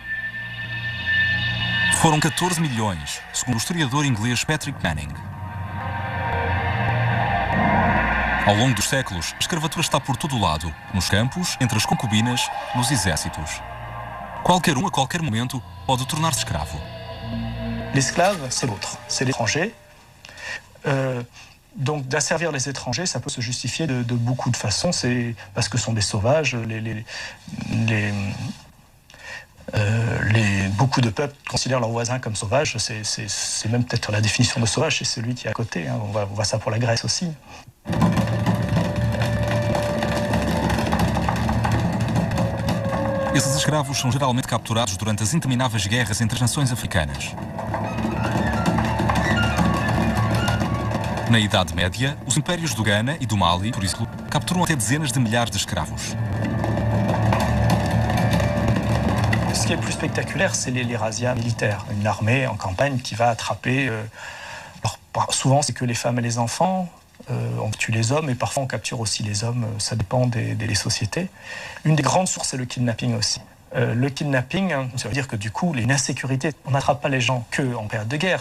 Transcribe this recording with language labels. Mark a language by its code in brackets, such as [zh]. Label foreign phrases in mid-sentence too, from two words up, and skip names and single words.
[pt] Foram 14 milhões, segundo o historiador inglês Patrick Manning. Ao longo dos séculos, a escravatura está por todo o lado, nos campos, entre as concubinas, nos exércitos. Qualquer um, a qualquer momento, pode tornar-se escravo. [fr] L'esclave, c'est l'autre, c'est l'étranger. Donc d'asservir les étrangers, ça peut se justifier de beaucoup de façons. C'est parce que ce sont des sauvages. Beaucoup de peuples considèrent leurs voisins comme sauvages. C'est même peut-être la définition de sauvage, c'est celui qui est à côté. Hein. On voit ça pour la Grèce aussi. [pt] Esses escravos são geralmente capturados durante as intermináveis guerras entre as nações africanas. Na Idade Média, os impérios do Ghana e do Mali, por exemplo, capturam até dezenas de milhares de escravos. [fr] Ce qui est plus spectaculaire, c'est les razzias militaires. Une armée en campagne qui va attraper... souvent, c'est que les femmes et les enfants. On tue les hommes et parfois on capture aussi les hommes. Ça dépend des sociétés. Une des grandes sources, c'est le kidnapping aussi. Le kidnapping, ça veut dire que du coup, une insécurité, on n'attrape pas les gens qu'en période de guerre.